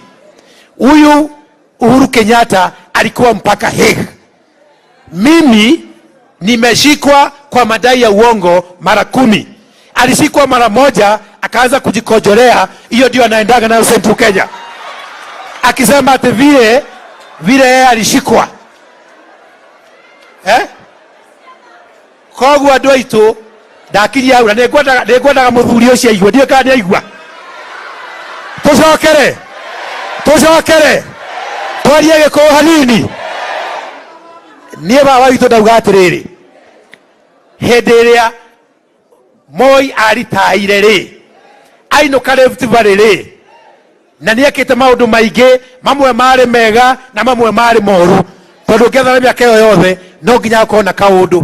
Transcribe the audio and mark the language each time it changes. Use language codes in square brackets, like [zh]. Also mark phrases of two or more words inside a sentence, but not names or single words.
[sw] Huyu Uhuru Kenyatta alikuwa mpaka Hague. Mimi nimeshikwa kwa madai ya uongo mara 10. Alishikwa mara moja akaanza kujikojolea, hiyo ndio anaendaga nayo Central Kenya. Akisema ati vile yeye alishikwa. [ki] Koguo andũ aitũ ndakiri aura nĩngwendaga mũthuri ũcio aigua, ndiĩ kana nĩaigua. Tũcokere twarie Gĩkũyũ hanini. Niĩ baba witũ ndauga atĩrĩrĩ, hĩndĩ ĩrĩa Moi aritaire rĩ, ainũka Rift Valley rĩ, na nĩekĩte maũndũ maingĩ, mamwe marĩ mega na mamwe marĩ moru, tondũ ngĩethana mĩaka ĩyo yothe no nginya gũkorwo na kaũndũ.